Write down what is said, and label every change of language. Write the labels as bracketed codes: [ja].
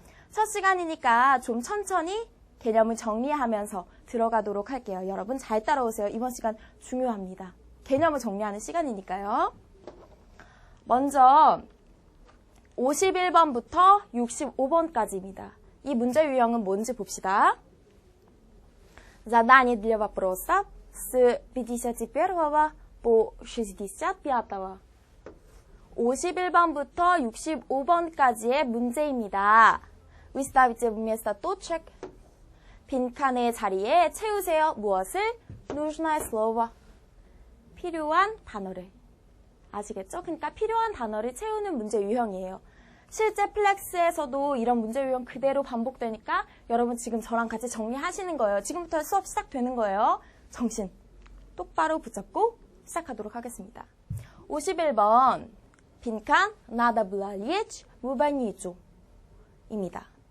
[ko] 첫 시간이니까 좀 천천히 개념을 정리하면서 들어가도록 할게요. 여러분 잘 따라오세요. 이번 시간 중요합니다. 개념을 정리하는 시간이니까요. 먼저 51번부터 65번까지입니다. 이 문제 유형은 뭔지 봅시다. [ru] Задание для вопроса с 51 по 65. [ko] 51번부터 65번까지의 문제입니다. [ru] Выставите вместо точек. [ko] 빈칸의 자리에 채우세요. 무엇을? [ru] Нужное слово. [ko] 필요한 단어를. 아시겠죠? 그러니까 필요한 단어를 채우는 문제 유형이에요. 실제 플렉스에서도 이런 문제 유형 그대로 반복되니까 여러분 지금 저랑 같이 정리하시는 거예요. 지금부터 수업 시작되는 거예요. 정신 똑바로 붙잡고 시작하도록 하겠습니다. 51번 빈칸 [ru] надо было лечь в больницу [ko] 입니다.